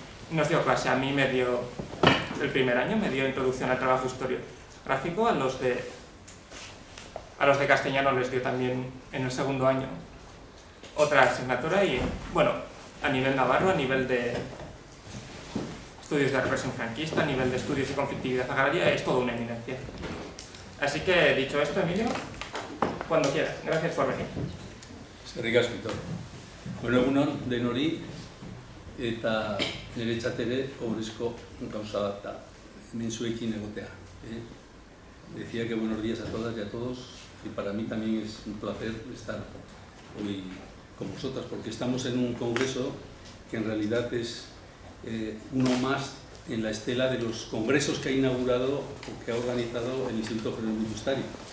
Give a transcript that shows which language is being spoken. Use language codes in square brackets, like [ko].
[es] Nos dio clase, a mí me dio el primer año, me dio introducción al trabajo historiográfico, a los de castellano les dio también en el segundo año otra asignatura y, bueno, a nivel navarro, a nivel de estudios de represión franquista, a nivel de estudios de conflictividad agraria, es todo una eminencia. Así que, dicho esto, Emilio, cuando quieras. Gracias por venir. [eu] Eskerrik asko, Aitor. Bueno, egunon denori eta niretzat ere ohorezko gauza bat da hemen zuekin egotea. [es] Decía que buenos días a todas y a todos, y para mí también es un placer estar hoy con vosotras, porque estamos en un congreso que en realidad es uno más en la estela de los congresos que ha inaugurado o que ha organizado el Instituto Jerónimo de Uztariz.